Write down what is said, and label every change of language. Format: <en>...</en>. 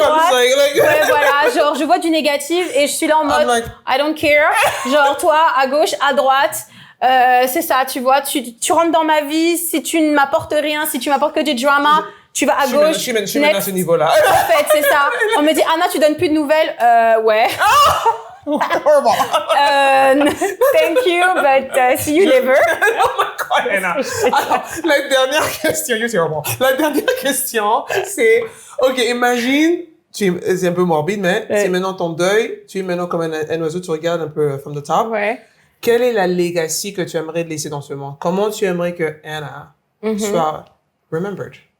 <fr>ouais, voilà. Genre, je vois du négatif et je suis là en mode,</fr> <en>I don't care.</en> <fr>Genre, toi, à gauche, à droite. C'est ça, tu vois. Tu rentres dans ma vie. Si tu ne m'apportes rien, si tu m'apportes que du drama, tu vas à gauche. Je suis maintenant à ce niveau-là. En fait, c'est ça. On me dit, Anna, tu donnes plus de nouvelles. Ouais.</fr> <en>Thank you, but see you never. Oh my God, Anna.</en> <fr>Alors, la dernière question,</fr> <en>you're terrible.</en> <fr>La dernière question, c'est, OK, imagine, c'est un peu morbide, mais c'est maintenant ton deuil. Tu es maintenant comme un oiseau, tu regardes un peu</fr> <en>from the top.</en> <fr>Ouais. Quelle est la legacy que tu aimerais laisser dans ce monde? Comment tu aimerais que Anna soit remembered?</fr>